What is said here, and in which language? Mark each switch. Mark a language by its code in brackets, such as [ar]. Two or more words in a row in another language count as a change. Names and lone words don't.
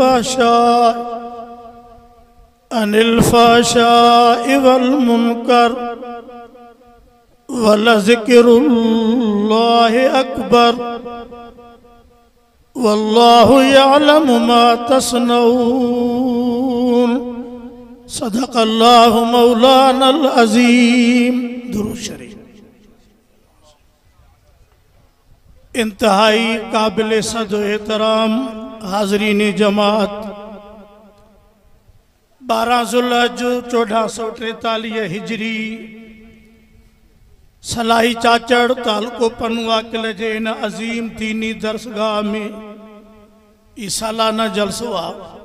[ar] الفحشاء والمنكر ولذكر الله أكبر والله يعلم ما تصنعون صدق الله مولانا العظيم. [sd] दुरूद शरीफ। इंतहाई काबिल सद एहतराम हाज़रीन जमात, 12 ज़ुल्हज 1443 हिजरी सलाही चाचड़ तालुको पनुआ किले जे इन अज़ीम दीनी दरसगाह में ई सालाना जलसो आहे।